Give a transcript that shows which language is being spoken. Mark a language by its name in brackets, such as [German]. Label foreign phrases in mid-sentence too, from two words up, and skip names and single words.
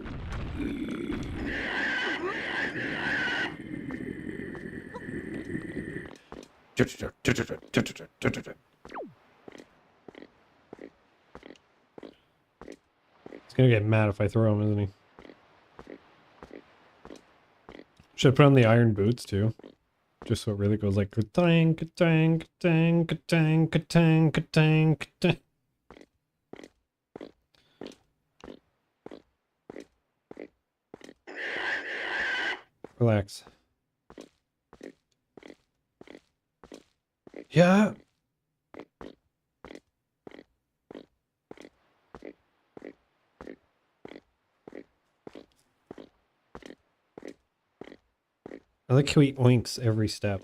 [English] He's gonna get mad if I throw him, isn't he? Should I put on the iron boots too? Just so it really goes like ka-tang, ka-tang, ka-tang, ka-tang, ka-tang, ka-tang, ka-tang. Relax. Yeah. I like how he oinks every step.